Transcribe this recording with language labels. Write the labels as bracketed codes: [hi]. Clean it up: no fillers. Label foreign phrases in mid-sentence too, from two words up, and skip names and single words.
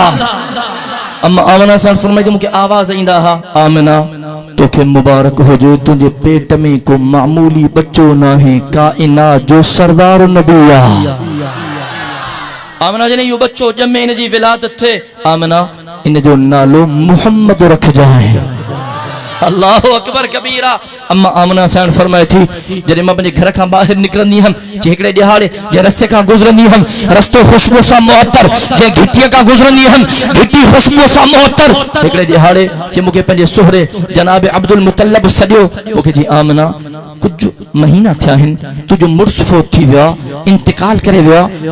[sd] अम्मा आमना सां फरमाए थी, मूंखे आवाज़ ईंदा हा, आमना तोखे मुबारक हुजे, [ur] تجھے پیٹ میں کو معمولی بچو نہ ہے, [sd] काइनात जो सरदार नबी आहे। आमना जने यो बच्चो जमे इन जी विलादत थे, आमना इन जो नालो मुहम्मद रखजाए। [ar] اللہ اکبر کبیرہ. [sd] اما آمنہ سان فرمائے تھی جڏهن मां पंहिंजे घर खां ॿाहिरि निकिरंदी हुअमि जे हिकिड़े ॾिहाड़े जे रस्ते खां गुज़रंदी हुअमि रस्तो ख़ुशबू सां मुअत्तर जे घिटीअ खां गुज़रंदी हुअमि घिटी ख़ुशबू सां मुअत्तर. हिकिड़े ॾिहाड़े जे मूंखे पंहिंजे सुहरे जनाब अब्दुल मुतल्लब सॾियो मूंखे जी आमना कुझु महीना थिया आहिनि तुंहिंजो मुड़ुसु फोत थी वियो आहे इंतिकाल करे वियो आहे.